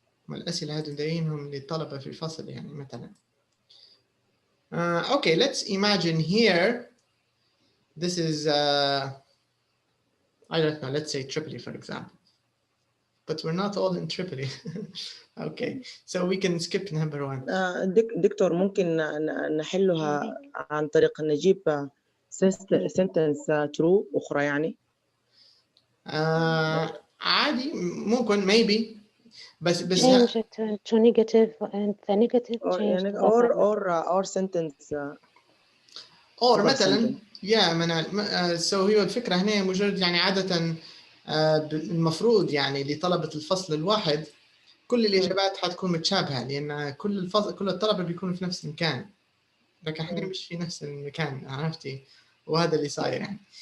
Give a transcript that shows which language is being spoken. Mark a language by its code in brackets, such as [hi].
[ar] الأسئلة هذه ندينهم للطلبة في الفصل يعني مثلا. [en] Okay, let's imagine here. This is, I don't know, let's say Tripoli, for example. But we're not all in Tripoli. Okay, so we can skip number 1. [ar] دكتور ممكن نحلها عن طريق نجيب [en] sentence true [ar] أخرى يعني. عادي ممكن [en] maybe [ar] بس [en] change it to negative and the negative change [ar] يعني [en] to or sentence [ar] or مثلا so هو الفكرة هنا مجرد يعني عادة المفروض يعني لطلبة الفصل الواحد كل الإجابات حتكون متشابهة لأن كل الطلبة بيكونوا في نفس المكان، لكن احنا مش في نفس المكان، عرفتي؟ وهذا اللي صاير يعني.